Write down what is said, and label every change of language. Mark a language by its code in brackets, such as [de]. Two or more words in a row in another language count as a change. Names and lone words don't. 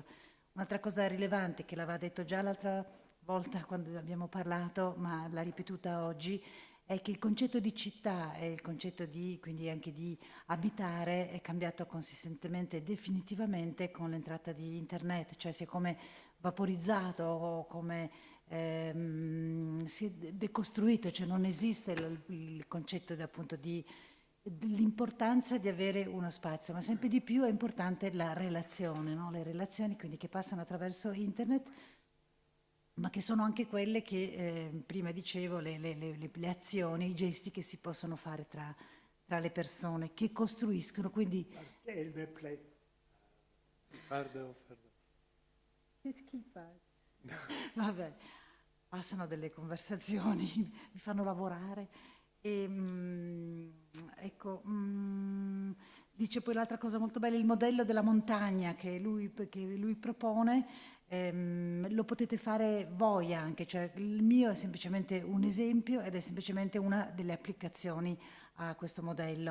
[it] Un'altra cosa rilevante che l'aveva detto già l'altra volta quando abbiamo parlato, ma l'ha ripetuta oggi, è che il concetto di città e il concetto quindi anche di abitare è cambiato consistentemente e definitivamente con l'entrata di internet, cioè si è come vaporizzato o come si è decostruito, cioè non esiste il concetto appunto dell'importanza di avere uno spazio, ma sempre di più è importante la relazione, no? Le relazioni quindi che passano attraverso internet, ma che sono anche quelle che prima dicevo, le azioni, i gesti che si possono fare tra le persone, che costruiscono, quindi... [fr] Perché il me plaît. Pardon. Qu'est-ce qu'il passe? [it] Vabbè, passano delle conversazioni, mi fanno lavorare. Ecco, dice poi l'altra cosa molto bella, il modello della montagna che lui propone, lo potete fare voi anche, cioè il mio è semplicemente un esempio ed è semplicemente una delle applicazioni a questo modello.